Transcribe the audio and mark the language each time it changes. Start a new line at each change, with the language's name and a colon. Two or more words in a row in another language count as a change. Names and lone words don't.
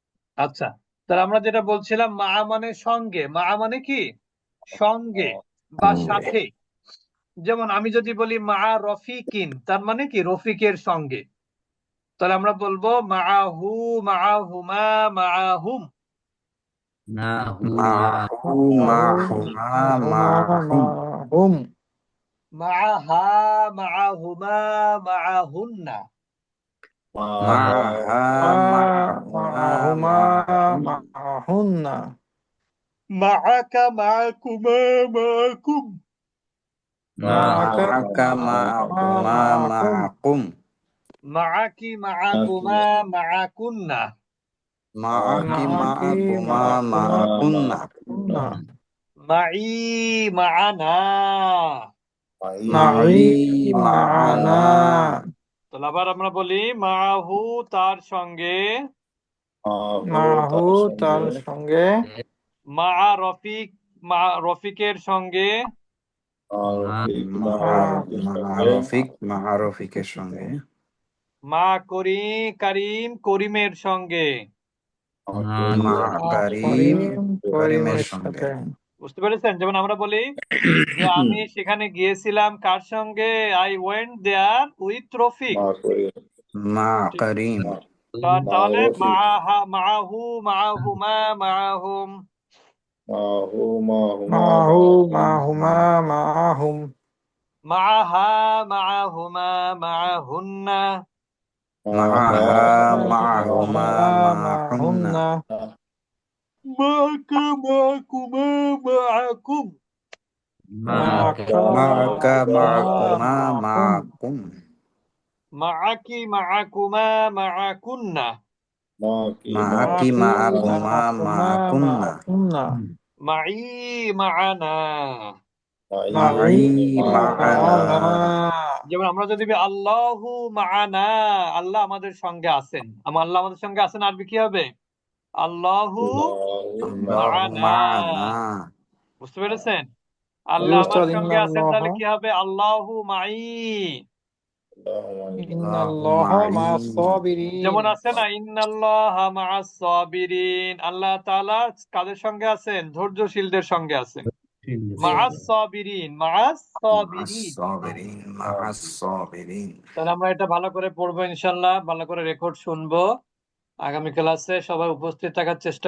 Bangla: আচ্ছা, তাহলে আমরা যেটা বলছিলাম মা মানে সঙ্গে, মা মানে কি সঙ্গে বা সঙ্গে। সাথে। যেমন আমি যদি বলি
Arabic: مع رفيقٍ,
Bangla: তার মানে কি রফিকের সঙ্গে। তাহলে আমরা বলবো মাআহু,
Arabic: معهما، معهم. معه معه معهما معهما معهم. معها، معهما، معهن. معها معهما معهم معهن. معكَ، معكما، معكم. معكَ معكَ معكما معكم. معكم معكِ، معكما، معكن. معكِ معكِ معكما معكما معكن معكن. معي، معنا. معي معي معنا. معنا
Bangla: তাহলে আবার আমরা বলি মাআহু তার সঙ্গে, মাহু তার সঙ্গে,
Arabic: مع رفيق
Bangla: মা রফিকের সঙ্গে, মারফিকের সঙ্গে মা করিম করিমের সঙ্গে। মা করিম করিমের করিমের সঙ্গে সাথে। বুঝতে পেরেছেন? যেমন আমরা বলি যে আমি সেখানে গিয়েছিলাম কার সঙ্গে?
English: I went there with Rafiq.
Arabic: مع كريم
Bangla: তাহলে মাআহু,
Arabic: معهما، معهم. معه معهما معهم. معها، معهما، معهن. معها معهما معهن معهن. معكَ، معكما، معكم. معكَ معكما معكم معكِ، معكما، معكن. معكِ معكما معكن معكن. معي، معنا. معي معنا معنا.
Bangla: যেমন আমরা যদি বলি
Arabic: الله معنا,
Bangla: আল্লাহ আমাদের সঙ্গে আছেন। আল্লাহ আমাদের সঙ্গে আছেন, আরবি কি হবে?
Arabic: الله الله معنا. معنا
Bangla: বুঝতে পেরেছেন? জি আল্লাহ আমার উস্তাদ, সঙ্গে আছেন,
Arabic: إن الله
Bangla: তাহলে কি হবে?
Arabic: الله معي. الله إن الله معي مع الصابرين.
Bangla: যেমন আছে না
Arabic: إن الله مع الصابرين,
Bangla: আল্লাহ তাআলা কাদের সঙ্গে আছেন? ধৈর্যশীলদের সঙ্গে আছেন।
Arabic: مع الصابرين، مع الصابرين. مع الصابرين
Bangla: তাহলে আমরা এটা ভালো করে পড়বো ইনশাআল্লাহ, ভালো করে রেকর্ড শুনবো। আগামী ক্লাসে সবাই উপস্থিত থাকার চেষ্টা